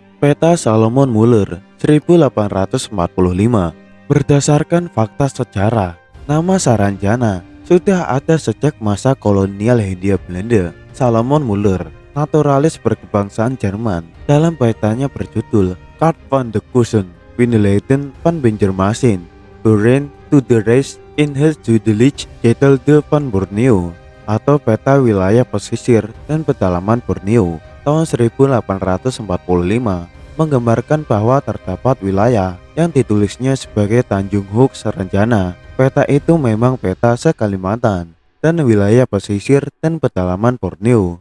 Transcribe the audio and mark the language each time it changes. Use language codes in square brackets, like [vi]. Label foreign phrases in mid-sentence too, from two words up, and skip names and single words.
[id] Peta Solomon Muller 1845. Berdasarkan fakta sejarah, nama Saranjana sudah ada sejak masa kolonial Hindia Belanda. Solomon Muller, naturalis berkebangsaan Jerman, dalam petanya berjudul Kaart van de Kussen Windeleden van Banjarmasin, Buren to the Rest in het Zuidelijk Getelde van Borneo, atau peta wilayah pesisir dan pedalaman Borneo tahun 1845, menggambarkan bahwa terdapat wilayah yang ditulisnya sebagai Tanjung Hoek Saranjana. Peta itu memang peta se-Kalimantan dan wilayah pesisir dan pedalaman Borneo.